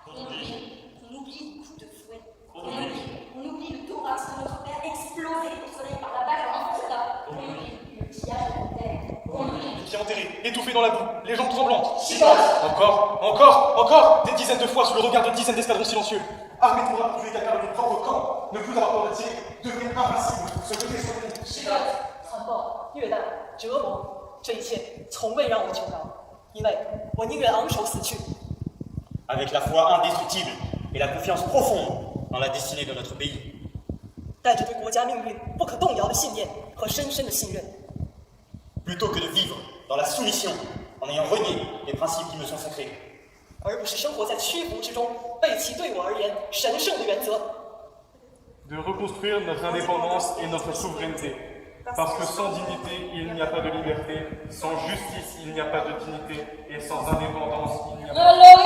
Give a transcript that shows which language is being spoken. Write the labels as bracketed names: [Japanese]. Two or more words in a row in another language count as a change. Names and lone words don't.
[French] On oublie le coup de fouet. On oublie le thorax de notre père explosé au soleil par la balle en enfant. On oublie le pillage de la terre. On oublie. Les pieds enterrés, étouffés dans la boue, les jambes tremblantes. Encore, des dizaines de fois sous le regard de dizaines d'escadrons silencieux. Armés pour appuyer quelqu'un de notre propre camp, ne plus avoir peur de tirer, devenir invincible, se jeter sur le monde. [Chinese] 残暴、虐待、折磨，这一切从未让我求饶，因为我宁愿昂首死去。 [French] Avec la foi indestructible et la confiance profonde dans la destinée de notre pays. [Chinese] 带着对国家命运不可动摇的信念和深深的信任， [French] Plutôt que de vivre dans la soumission en ayant renié les principes qui me sont sacrés. [Chinese] 而不是生活在屈服之中，背弃对我而言神圣的原则。 [French] De reconstruire notre indépendance et notre souveraineté. Parce que sans dignité, il n'y a pas de liberté. Sans justice, il n'y a pas de dignité. Et sans indépendance, il n'y a pas de